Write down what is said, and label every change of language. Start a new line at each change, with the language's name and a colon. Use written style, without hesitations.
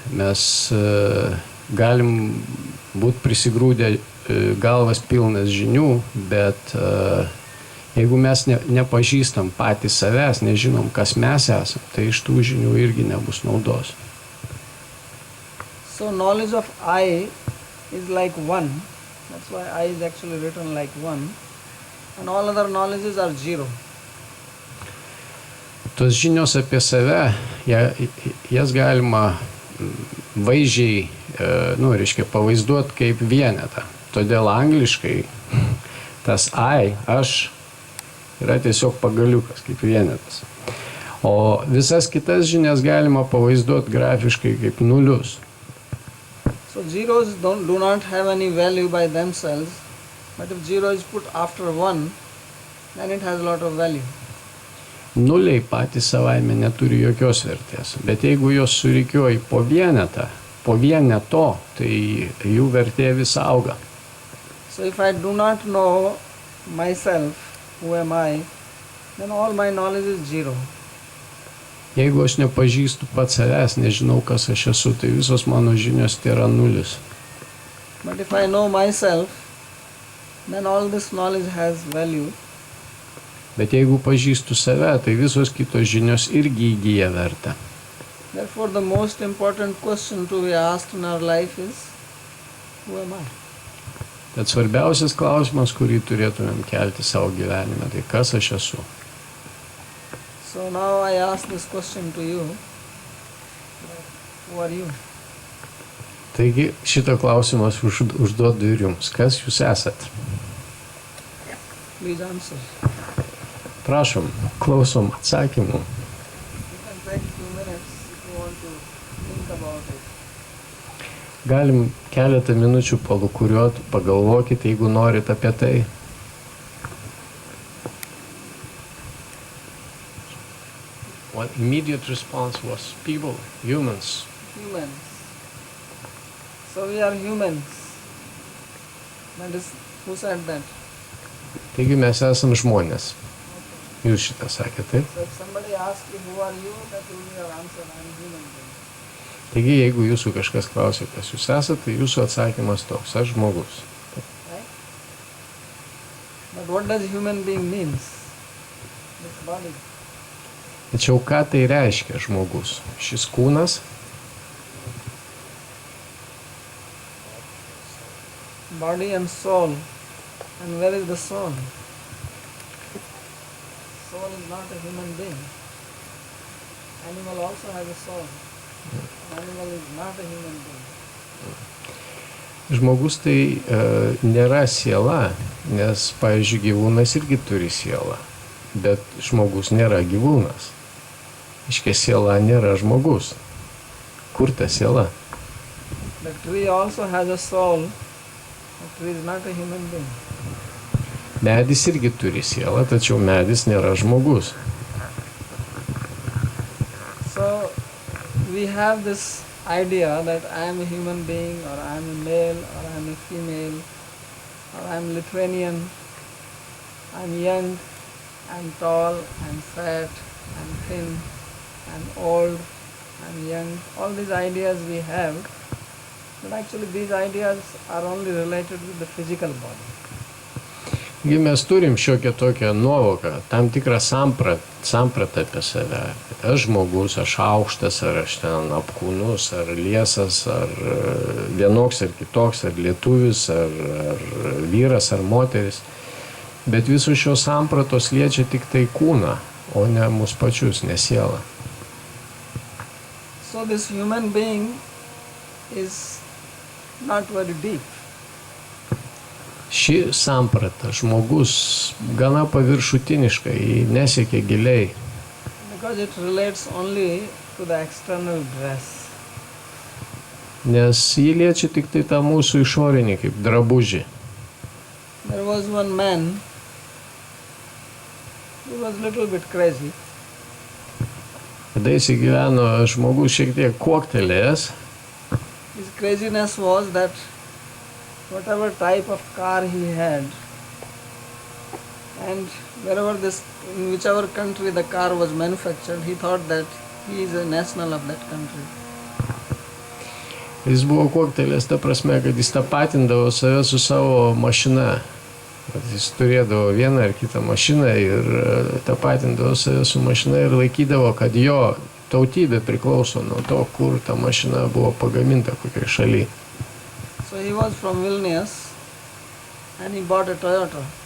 Lithuanian: Mes galim būti prisigrūdę galvas pilnas žinių, bet jeigu mes nepažįstam patys savęs, nežinom, kas mes esam, tai iš tų žinių irgi nebus naudos.
English: So knowledge of I is like one. That's why I is actually written like one. And all other knowledges are zero.
Lithuanian: Tos žinios apie save, jas galima vaizdžiai, pavaizduoti kaip vienetą. Todėl angliškai tas I, aš, yra tiesiog pagaliukas kaip vienetas. O visas kitas žinias galima pavaizduoti grafiškai kaip nulius.
English: So zeros do not have any value by themselves, but if zero is put after 1, then it has a lot of value.
Lithuanian: Nuliai patys savaime neturi jokios vertės, bet jeigu jos surikiuoji po vienetą, po vieneto, tai jų vertė vis auga.
English: So if I do not know myself, who am I, then all my knowledge is zero.
Lithuanian: Jeigu aš nepažįstu pats savęs, nežinau, kas aš esu, tai visos mano žinios tai yra nulis.
English: But if I know myself, then all this knowledge has value.
Lithuanian: Bet jeigu pažįstu save, tai visos kitos žinios irgi įgyja vertę.
English: Therefore, the most important question to be asked in our life is, who am I?
Lithuanian: Tad svarbiausias klausimas, kurį turėtumėm kelti savo gyvenime, tai kas aš esu.
English: So now I ask this question to you, who are you?
Lithuanian: Taigi šitą klausimą užduodu ir jums. Kas jūs esat?
English: Please answer.
Lithuanian: Prašom, klausom atsakymų.
English: You can take 2 minutes if you want to think about it.
Lithuanian: Galim keletą minučių palukuriuoti, pagalvokite, jeigu norit apie tai.
English: One immediate response was people, humans. Humans. So we are humans. That is, who said that?
Lithuanian: Taigi mes esam žmonės. Jūs šitą sakėte, taip?
English: So if somebody asks you, who are you, that will be your answer, I am human being.
Lithuanian: Taigi jeigu jūsų kažkas klausia, kas jūs esate, tai jūsų atsakymas toks, aš žmogus.
English: Right? But what does human being means? This body.
Lithuanian: Tačiau ką tai reiškia žmogus? Šis kūnas,
English: Body and soul. And where is the soul? Soul is not a human being. Animal also has a soul. Animal is not a human being.
Lithuanian: žmogus tai nėra siela, nes, pavyzdžiui, gyvūnas irgi turi sielą, bet žmogus nėra gyvūnas. Iškia siela nėra žmogus. Kur ta siela?
English: The tree also has a soul. The tree is not a human being.
Lithuanian: Medis irgi turi sielą, tačiau medis nėra žmogus.
English: So we have this idea that I am a human being, or I am a male, or I am a female, or I am Lithuanian, I am young, I am tall, I am fat, I am thin, I am old, I am young. All these ideas we have, but actually these ideas are only related with the physical body.
Lithuanian: Taigi mes turim šiokią tokią nuovoką, tam tikrą sampratą apie save. Aš žmogus, aš aukštas, ar aš ten apkūnus, ar liesas, ar vienoks, ar kitoks, ar lietuvis, ar vyras, ar moteris. Bet visos šios sampratos liečia tik tai kūną, o ne mus pačius, ne sielą.
English: So this human being is not very deep.
Lithuanian: Ši samprata, žmogus, gana paviršutiniška, ji nesiekia giliai.
English: Because it relates only to the external dress.
Lithuanian: Nes ji liečia tik tai tą mūsų išorinį kaip drabužį.
English: There was one man who was a little bit crazy.
Lithuanian: Kada įsigyveno žmogus šiek tiek kuoktelėjęs,
English: His craziness was that whatever type of car he had, and in whichever country the car was manufactured, he thought that he is a national of that country.
Lithuanian: jis buvo kuoktelėjęs ta prasme, kad jis tapatindavo save su savo mašina. Jis turėdavo vieną ar kitą mašiną ir tapatindavo save su mašina ir laikydavo, kad jo tautybė priklauso nuo to, kur ta mašina buvo pagaminta, kokiai šaly.
English: So he was from Vilnius and he bought a Toyota.